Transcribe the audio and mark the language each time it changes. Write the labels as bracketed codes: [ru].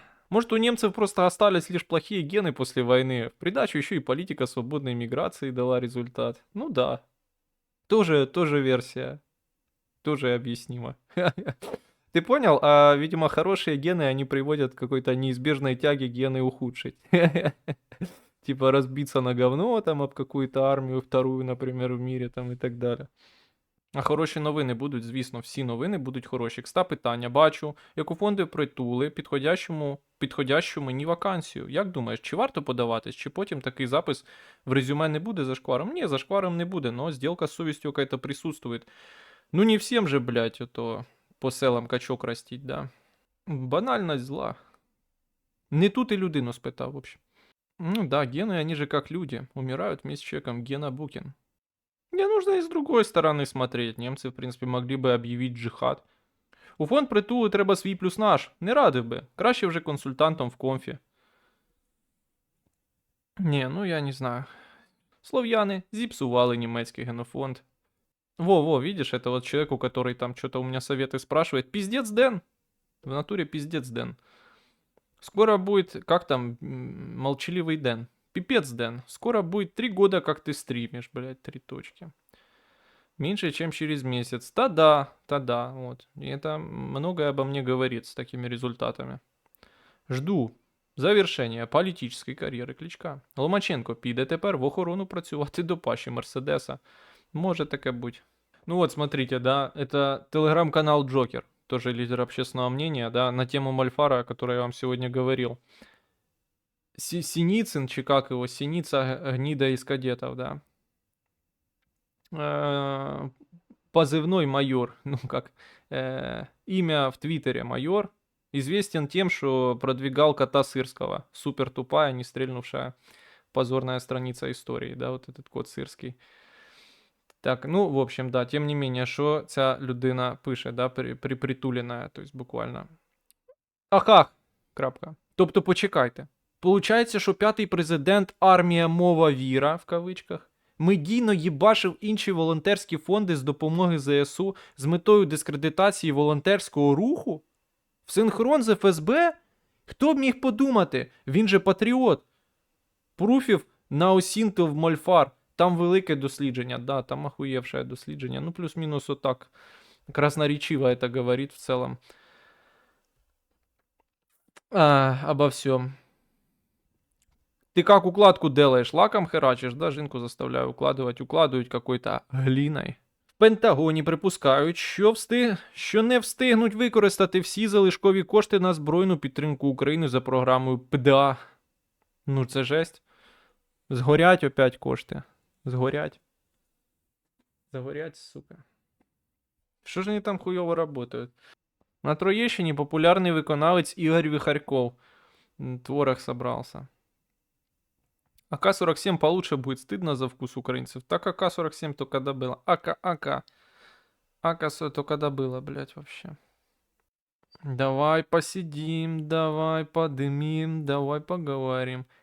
[ru] Может, у немцев просто остались лишь плохие гены после войны. В придачу еще и политика свободной миграции дала результат. Ну да. Тоже версия. Тоже объяснимо. Ты понял? А, видимо, хорошие гены, они приводят к какой-то неизбежной тяге гены ухудшить. Типа разбиться на говно там об какую-то армію вторую, наприклад, в мірі там і так далі. [uk] А хороші новини будуть, звісно, всі новини будуть хороші. Кста питання, бачу, як у фонди притули підходящу мені вакансію. Як думаєш, чи варто подаватись, чи потім такий запис в резюме не буде зашкваром? Ні, зашкваром не буде, но сделка з совістю [ru] какая-то присутствует. Ну не всем же, блядь, ото по селам качок растить, да. Банальность зла. Не тут и [uk] людину спитав, [ru] в общем. Ну да, гены, они же как люди, умирают вместе с человеком, генобукин. Не нужно и с другой стороны смотреть, немцы, в принципе, могли бы объявить джихад. [uk] У фонд притулу треба свій плюс наш, не радив би, краще вже консультантом в конфі. Не, ну я не знаю. Слов'яни зіпсували німецький генофонд. [ru] Во, видишь, это вот человеку, который там что-то у меня советы спрашивает. Пиздец, Дэн. В натуре пиздец, Дэн. Скоро будет, как там, молчаливый Дэн. Пипец, Дэн. Скоро будет 3 года, как ты стримишь, блядь, 3 точки. Меньше, чем через месяц. Та-да, вот. И это многое обо мне говорит с такими результатами. [uk] Жду завершення політичної кар'єри Кличка. Ломаченко піде тепер в охорону працювати до Паші Мерседеса. Може таке бути. [ru] Ну вот, смотрите, да, это телеграм-канал Джокер, тоже лидер общественного мнения, да, на тему Мальфара, о которой я вам сегодня говорил. Синицын, чи как его, Синица, гнида из кадетов, да. Позывной майор, ну как, имя в Твиттере майор, известен тем, что продвигал кота Сырского. Супер тупая, не стрельнувшая позорная страница истории, да, вот этот кот Сырский. Так, ну, в общем, да, тем не менее, [uk] що ця людина пише, [ru] да, притулена, то есть буквально. [uk] Ахах, крапка. Тобто, почекайте. Получається, що 5-й президент армія мова віра, в кавичках, медійно їбашив інші волонтерські фонди з допомоги ЗСУ з метою дискредитації волонтерського руху? В синхрон з ФСБ? Хто б міг подумати? Він же патріот. Пруфів на Осінтов Мольфар. Там велике дослідження, да, там охуєвше дослідження. Ну, плюс-мінус отак. [ru] Красноречиво это говорит в целом. Обо всем. Ты как укладку делаешь? Лаком херачишь, да? Жінку заставляю укладывать. Укладывать какой-то глиною. [uk] В Пентагоні припускають, що не встигнуть використати всі залишкові кошти на збройну підтримку України за програмою ПДА. Ну це жесть. Згорять опять кошти. Згорять. Загорять, сука. Що ж вони там хуйово работают? На Троєщині популярний виконавець Ігор Вихарьков. [ru] Творог собрался. АК-47 получше будет, стыдно за вкус украинцев. Так АК-47 то когда было? АК то когда было, блядь, вообще. Давай посидим, давай подымим, давай поговорим.